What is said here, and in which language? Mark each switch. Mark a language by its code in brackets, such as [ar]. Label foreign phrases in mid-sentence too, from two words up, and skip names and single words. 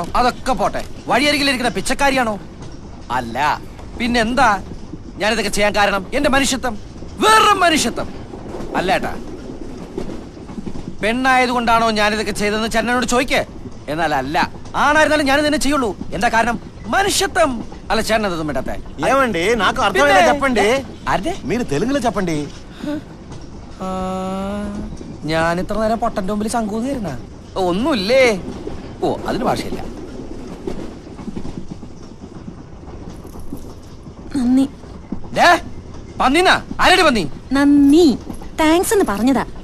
[ml] അതൊക്കെ പോട്ടെ, വഴിയരികിലിരിക്കുന്ന പിച്ചക്കാരിയാണോ? അല്ല, പിന്നെന്താ ഞാനിതൊക്കെ ചെയ്യാൻ കാരണം? എന്റെ മനുഷ്യത്വം, വെറും മനുഷ്യത്വം. അല്ലേട്ടാ, പെണ്ണായതുകൊണ്ടാണോ ഞാനിതൊക്കെ ചെയ്തതെന്ന് ചേട്ടനോട് ചോദിക്കേ. എന്നാൽ അല്ല, ആണായിരുന്നാലും ഞാനിത് തന്നെ ചെയ്യുള്ളൂ. എന്താ കാരണം? മനുഷ്യത്വം. [te] అలా చేరనదు మేటతే ఏమండి నాకు అర్థమైనా చెప్పండి అరే మీరు తెలుగులో చెప్పండి [ml] ഞാൻ ഇത്ര നേരം പൊട്ടന്റെ മുമ്പിൽ ശങ്കൂന്നിരുന്ന ഒന്നുമില്ലേ ഓ അതിന് ഭാഷയില്ല നന്ദി പന്നിനാ ആരടി പന്നി നന്ദി താങ്ക്സ് എന്ന് പറഞ്ഞതാ